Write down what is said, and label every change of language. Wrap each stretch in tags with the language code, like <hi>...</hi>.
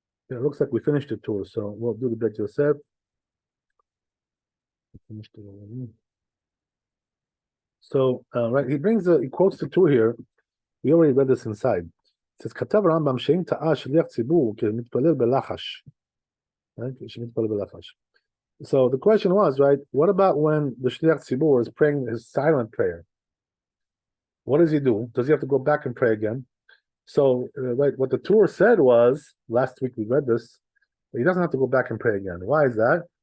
<en>Yeah, it looks like we finished the tour, so we'll do the Beit Yosef. So, right, he quotes the two here. We already read this inside. It says,</en> <he>כתב הרמב"ם שאם טעה שליח ציבור כמתפלל בלחש. Right? שמתפלל בלחש.</he> <en>So the question was, right, what about when the shliach tzibur is praying his silent prayer? What does he do? Does he have to go back and pray again? So, right, what the Torah said was, last week we read this, he doesn't have to go back and pray again. Why is that?</en>